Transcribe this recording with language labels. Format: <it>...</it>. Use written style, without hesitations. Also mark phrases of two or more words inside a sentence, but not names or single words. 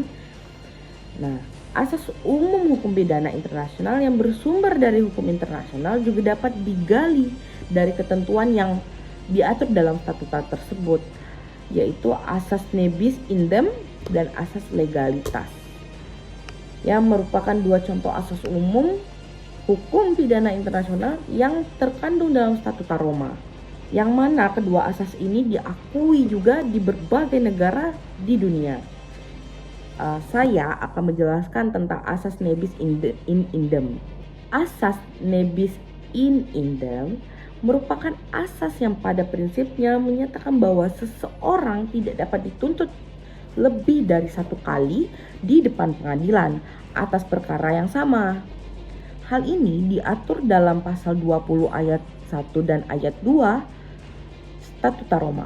<id>Nah, asas umum hukum pidana internasional yang bersumber dari hukum internasional juga dapat digali dari ketentuan yang diatur dalam statuta tersebut, yaitu asas</id> <la>nebis indem</la> <id>dan asas legalitas, yang merupakan dua contoh asas umum hukum pidana internasional yang terkandung dalam Statuta Roma, yang mana kedua asas ini diakui juga di berbagai negara di dunia. Saya akan menjelaskan tentang asas</id> <la>nebis in idem.</la> <id>Asas</id> <la>nebis in idem</la> <id>merupakan asas yang pada prinsipnya menyatakan bahwa seseorang tidak dapat dituntut lebih dari satu kali di depan pengadilan atas perkara yang sama. Hal ini diatur dalam pasal 20 ayat 1 dan ayat 2 Statuta Roma.</id>